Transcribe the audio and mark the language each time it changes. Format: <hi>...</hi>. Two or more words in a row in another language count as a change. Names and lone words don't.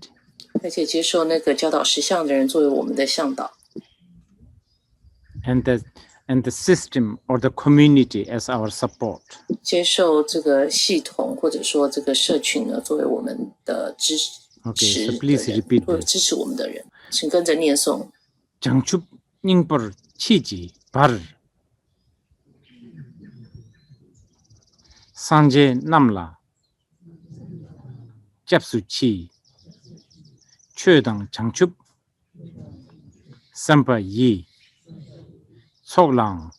<zh>而且接受那个教导实相的人作为我们的向导，</zh> <en>and the system or the community as our support.</en> <zh>接受这个系统或者说这个社群呢，作为我们的支持</zh> <en>Okay, so</en> <zh>的</zh> <en>please</en> <zh>人，</zh> <en>repeat</en> <zh>或者</zh> <en>this.</en> <zh>支持我们的人，请跟着念诵。</zh> <bo>བྱང་ཆུབ་སྙིང་པོར་མཆིས་ཀྱི་བར. སངས་རྒྱས་རྣམས་ལ. སྐྱབས་སུ་མཆི། ཆོས་དང་བྱང་ཆུབ. སེམས་དཔའ་ཡི། ཚོགས་ལའང.</bo>